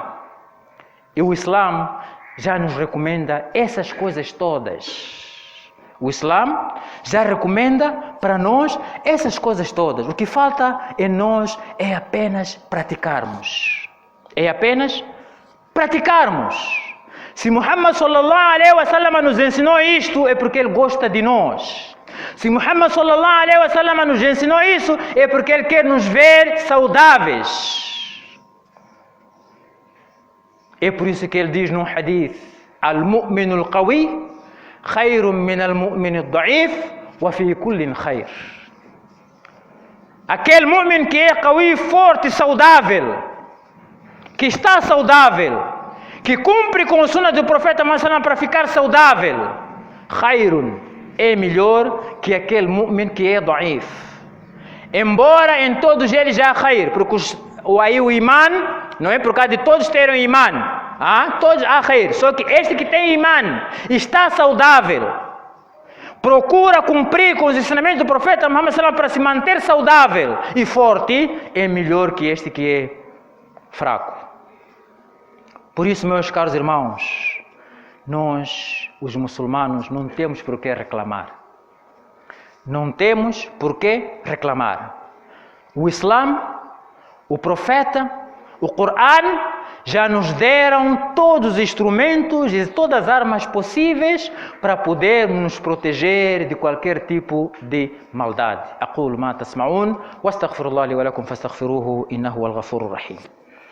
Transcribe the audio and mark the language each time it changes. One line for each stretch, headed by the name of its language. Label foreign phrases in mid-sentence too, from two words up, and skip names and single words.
Portuguese: E o Islã já nos recomenda essas coisas todas. O Islã já recomenda para nós essas coisas todas. O que falta em nós é apenas praticarmos. É apenas praticarmos. Se Muhammad
Arabic: صلى الله عليه وسلم
Portuguese: nos ensinou isto, é porque ele gosta de nós. Se Muhammad
Arabic: صلى الله عليه وسلم
Portuguese: nos ensinou isso, é porque ele quer nos ver saudáveis. É por isso que ele diz num hadith:
Arabic: المؤمن القوي خير من المؤمن الضعيف وفي كل خير.
Portuguese: Aquele mu'min que é qawi, forte, saudável, que está saudável, que cumpre com o sunnah do profeta Muhammad para ficar saudável, khayrun, é melhor que aquele mu'min que é da'if. Embora em todos eles já há khayr, porque o iman não é por causa de todos terem iman. Todos há khair, só que este que tem iman está saudável, procura cumprir com os ensinamentos do profeta Muhammad
Arabic: صلى الله عليه وسلم
Portuguese: para se manter saudável e forte, é melhor que este que é fraco. Por isso, meus caros irmãos, nós, os muçulmanos, não temos por que reclamar. Não temos por que reclamar. O Islã, o profeta, o Corão já nos deram todos os instrumentos e todas as armas possíveis para podermos nos proteger de qualquer tipo de maldade.
Arabic: أقول ما تسمعون واستغفر الله لي ولكم فاستغفروه إنه هو الغفور الرحيم.